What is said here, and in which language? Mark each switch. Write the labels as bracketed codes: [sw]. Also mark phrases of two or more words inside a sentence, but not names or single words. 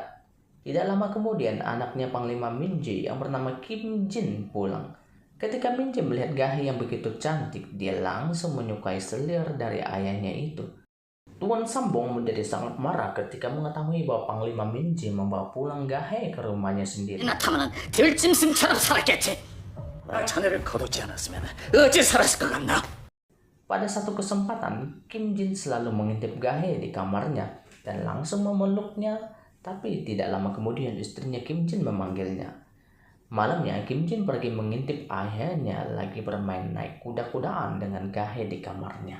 [id] Tidak lama kemudian, anaknya Panglima Minje yang bernama Kim Jin pulang. Ketika Minje melihat Gahe yang begitu cantik, dia langsung menyukai selir dari ayahnya itu. Tuan Sambong menjadi sangat marah ketika mengetahui bahwa Panglima Minje membawa pulang Gahe ke rumahnya sendiri. [ko] 나타나는 들짐승처럼 살았겠지. 자네를 거두지 않았으면 어찌 살았을 것 같나? [id] Pada satu kesempatan, Kim Jin selalu mengintip Gahe di kamarnya dan langsung memeluknya, tapi tidak lama kemudian istrinya Kim Jin memanggilnya. Malamnya, Kim Jin pergi mengintip ayahnya lagi bermain naik kuda-kudaan dengan Gahe di kamarnya.